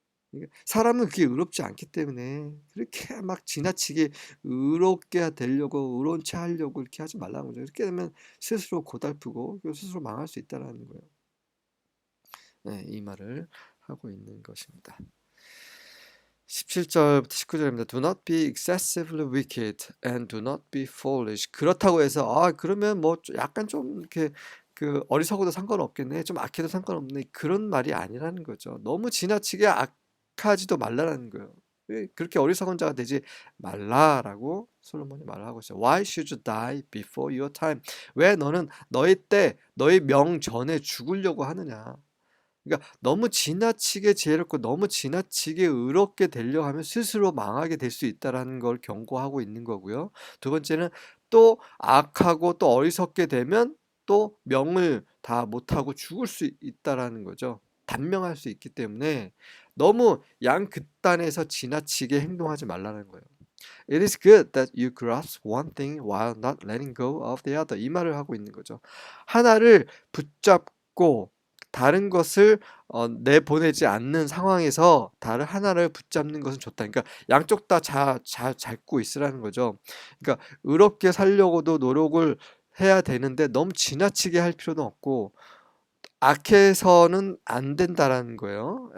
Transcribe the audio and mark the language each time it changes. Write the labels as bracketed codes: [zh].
[ko] 그러니까 사람은 그게 의롭지 않기 때문에 그렇게 막 지나치게 의롭게 되려고 의로운 체 하려고 이렇게 하지 말라는 거죠. 이렇게 되면 스스로 고달프고 스스로 망할 수 있다라는 거예요. 네, 이 말을 하고 있는 것입니다. 17절부터 19절입니다. [en] Do not be excessively wicked and do not be foolish. [ko] 그렇다고 해서 그러면 뭐 약간 좀 이렇게 그 어리석어도 상관없겠네, 좀 악해도 상관없네, 그런 말이 아니라는 거죠. 너무 지나치게 악하지도 말라라는 거예요. 그렇게 어리석은 자가 되지 말라라고 솔로몬이 말을 하고 있어요. [en] Why should you die before your time? [ko] 왜 너는 너희 때, 너희 명 전에 죽으려고 하느냐? 그러니까 너무 지나치게 지혜롭고 너무 지나치게 의롭게 되려 하면 스스로 망하게 될 수 있다라는 걸 경고하고 있는 거고요. 두 번째는 또 악하고 또 어리석게 되면 또 명을 다 못하고 죽을 수 있다라는 거죠. 단명할 수 있기 때문에 너무 양극단에서 지나치게 행동하지 말라는 거예요. [en] It is good that you grasp one thing while not letting go of the other. [ko] 이 말을 하고 있는 거죠. 하나를 붙잡고 다른 것을 내보내지 않는 상황에서 다른 하나를 붙잡는 것은 좋다. 그러니까 양쪽 다 잘 잡고 있으라는 거죠. 그러니까 의롭게 살려고도 노력을 해야 되는데 너무 지나치게 할 필요는 없고, 악해서는 안 된다라는 거예요.